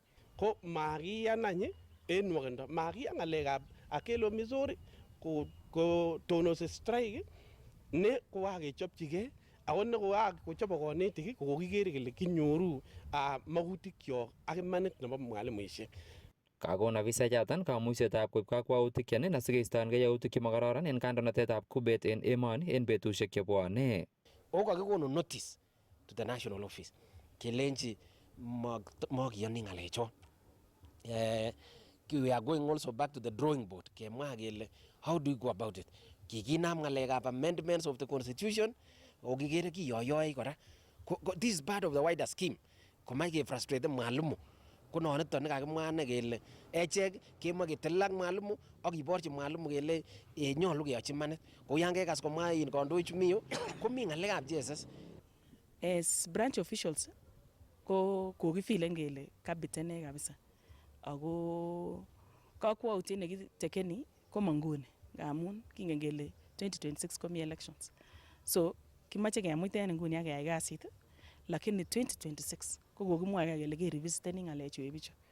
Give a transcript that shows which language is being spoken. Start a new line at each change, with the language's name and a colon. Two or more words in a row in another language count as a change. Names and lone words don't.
Kalenjin: Ko makiyan any en nwokindo. Makiyan ng'alekab Akelo Missouri ko tonosi strike ne kokakechopchigei ako ne kokakochobok konetik ko kokikere kele kinyoru makutikyok ak imanit nebo mwalimuisiek. Kakon afisaechoton kamuisyetab koib kakwautik chenin asikeistoengei yautik chemakororon en kandoinatetab Kuppet en emoni en betusiek chebwone. O kakikonu
English: notice to the national office
Kalenjin: kelenji mokiyoni ng'alechon.
English: We are going also back to the drawing board
Kalenjin: kemwa kele
English: how do we go about it.
Kalenjin: Kikinam ng'alekab
English: amendments of the constitution
Kalenjin: okikere kiyoyoi kora.
English: This is part of the wider scheme.
Kalenjin: Komach kefrustrate mwalimu. Ko noniton nekakimwa kele echek kemwa ketil ak mwalimu ak kiborchi mwalimu kele nyolu keyochi manit. Kou yan kekas komwa kandoichu miyo komi ng'alekab JSS.
English: As branch officials
Kalenjin: ko kokifilen kele kabitene kabisa. Ako kakwautiet nekitekeni ko manguni ngamun kingen kele 2026 komi elections. So kimache kemuiten nguni ak keyai kasit lakini 2026 ko kokimwoe kele kerevisiteni ng'alechu ebichu.